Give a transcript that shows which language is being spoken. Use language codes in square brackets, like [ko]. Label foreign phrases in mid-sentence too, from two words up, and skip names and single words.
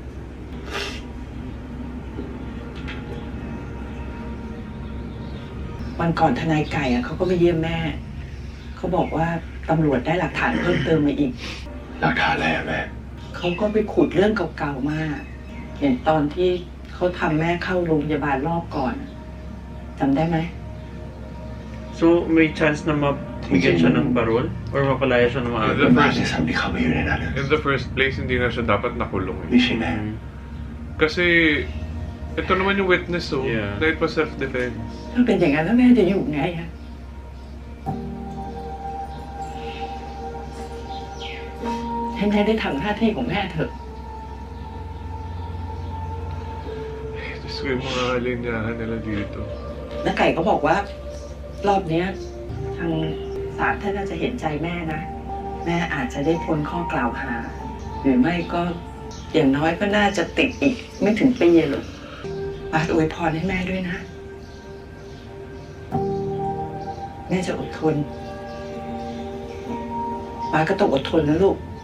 [th] วันก่อนทนายไก่เขาก็ไปเยี่ยมแม่ เขาบอกว่าตำรวจได้หลักฐานเพิ่มเติมมาอีก หลักฐานอะไรอะแม่ เขาก็ไปขุดเรื่องเก่าๆมา เห็นตอนที่เขาทำแม่เข้าโรงพยาบาลรอบก่อนจำได้ไหม [tl] So, may chance na mabigyan siya ng parol? Or mapalaya siya ng maaga? [en] The [th] บ้าน [en] first, [th] ที่ทำที่เข้ามาอยู่ในนั้นอะ [en] in the first place, [tl] hindi na siya dapat nakulong. Hindi siya na. Kasi, ito naman yung witness, oh, [en] Yeah. na it was self-defense. [th] ถ้าเป็นอย่างนั้นแล้วแม่จะอยู่ไงอะให้แม่ได้ทำหน้าที่ของแม่เถอะ [tl] Diyos ko, yung mga linyahan nila dito. [th] น้าไก่ก็บอกว่ารอบเนี้ยทางศาลท่านน่าจะเห็นใจแม่นะ แม่อาจจะได้พ้นข้อกล่าวหา หรือไม่ก็อย่างน้อยก็น่าจะติดอีกไม่ถึงปีหรอกบาสอวยพรให้แม่ด้วยนะ แม่จะอดทนบาสก็ต้องอดทนนะลูก